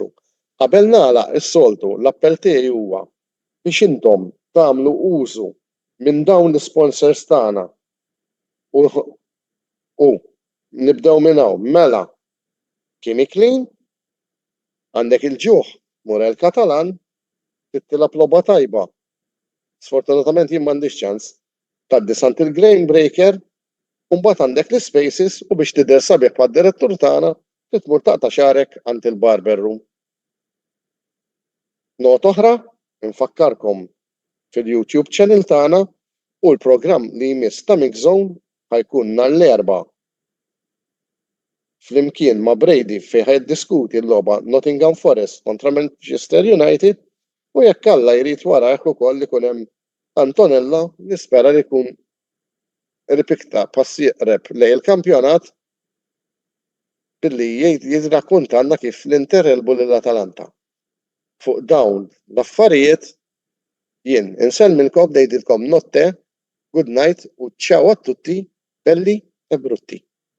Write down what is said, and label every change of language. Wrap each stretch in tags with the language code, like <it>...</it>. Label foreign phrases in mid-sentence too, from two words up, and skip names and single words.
<mt>Qabel nagħlaq is-soltu l-appell tiegħi huwa biex intom tagħmlu użu minn dawn l-sponsors tagħna u nibdew minn hawn mela Kimi Clean, għandek il-ġuħ Murel Katalan, tittilab logħba tajba. Sfortunatament jien m'għandix ċans tgħaddi sant il-Grain Breaker u mbagħad għandek l-Spaces u biex tidher sabiħ mad-direttur tagħna titmur taqta' xarek għand il-Barber Room. Not oħra, infakkarkom fil-YouTube channel tagħna u l-programm li jmiss ta' Mix Zone ħajkun nhar l-erba' flimkien ma' Brady fejn ħaddiskuti l-logħba Nottingham Forest kontra Manchester United u jekk Alla jrid wara hekk ukoll ikun hemm Antonella nispera li jkun ripikta pass jeqreb lejn il-kampjonat billi jirrakkuntanna kif l-Inter elbu lill-Atalanta. Fuq dawn l-affarijiet jien insellmilkom ngħidilkom notte,</mt> <en>good night</en> <mt>u</mt> <it>ciao a tutti belli e brutti.</it>